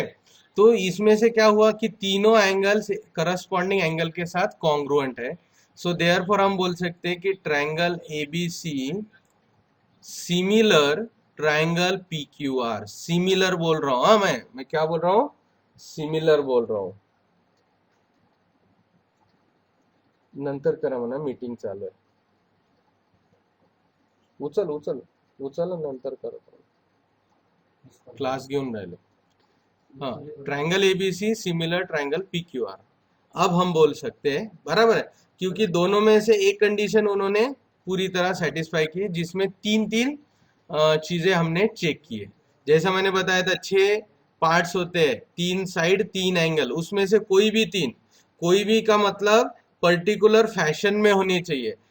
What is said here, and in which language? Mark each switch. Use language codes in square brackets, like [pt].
[hi] तो इसमें से क्या हुआ कि तीनों एंगल करस्पॉन्डिंग एंगल के साथ कॉन्ग्रुएंट है। सो देयरफॉर हम बोल सकते हैं कि triangle A B C similar triangle P Q R. Similar बोल रहा हूं, हाँ मैं क्या बोल रहा हूं, सिमिलर बोल रहा हूं। [mr] नंतर करा म्हणा, मीटिंग चालू आहे। उचल उचल उचल नंतर करा, क्लास घेऊन राहिलो। [hi] हाँ, triangle ABC similar triangle P Q R. अब हम बोल सकते हैं, बराबर है, क्योंकि दोनों में से एक कंडीशन उन्होंने पूरी तरह सेटिस्फाई की, जिसमें तीन तीन चीजें हमने चेक किए। जैसा मैंने बताया था, 6 पार्ट्स होते हैं, 3 साइड 3 एंगल, उसमें से कोई भी तीन, कोई भी का मतलब पर्टिकुलर फैशन में होनी चाहिए।